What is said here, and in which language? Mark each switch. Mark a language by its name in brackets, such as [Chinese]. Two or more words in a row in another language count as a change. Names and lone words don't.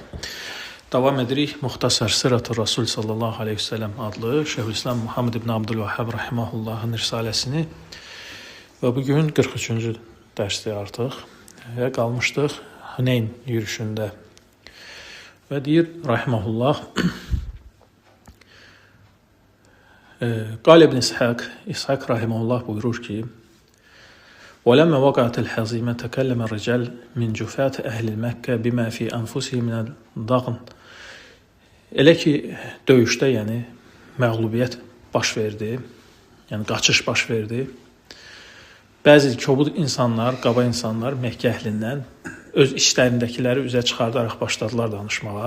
[Azerbaijani] Davam edirik Muxtasar Sirat-ı Rasul sallallahu aleyhi ve sellem adlı Şeyhülislam Muhammed ibn Abdülvahhab rahimahullahın risaləsini və bugün 43-cü dərsdə artıq və qalmışdıq Hüneyn yürüşündə və deyir rahimahullah Qal ibn İshak rahimahullah buyurur ki [Arabic] وَلَمَّا وَقَعَتِ الْحَزِيمَ تَكَلَّمَ الرِّجَالِ مِنْ جُفَاتِ أَهْلِ الْمَكَّةِ بِمَا فِي أَنْفُسِهِمْ مِنَ الضَّغْنِ [Azerbaijani] Elə ki, döyüşdə, yəni məğlubiyyət baş verdi, yəni qaçış baş verdi. Bəzi kobud insanlar, qaba insanlar Məkkə əhlindən öz işlərindəkiləri üzə çıxardaraq başladılar danışmağa.